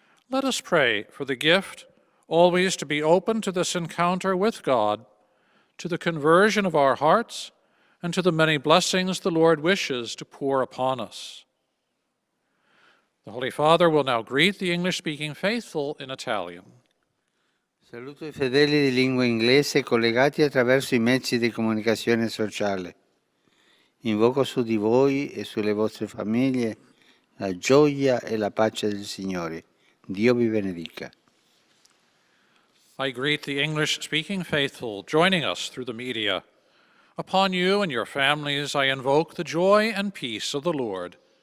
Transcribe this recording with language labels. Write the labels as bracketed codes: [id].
[en] Let us pray for the gift always to be open to this encounter with God, to the conversion of our hearts, and to the many blessings the Lord wishes to pour upon us. The Holy Father will now greet the English-speaking faithful in Italian. [it] Saluto I fedeli di lingua inglese collegati attraverso I mezzi di comunicazione sociale. Invoco su di voi e sulle vostre famiglie la gioia e la pace del Signore. Dio vi benedica. [en] I greet the English-speaking faithful joining us through the media. Upon you and your families I invoke the joy and peace of the Lord.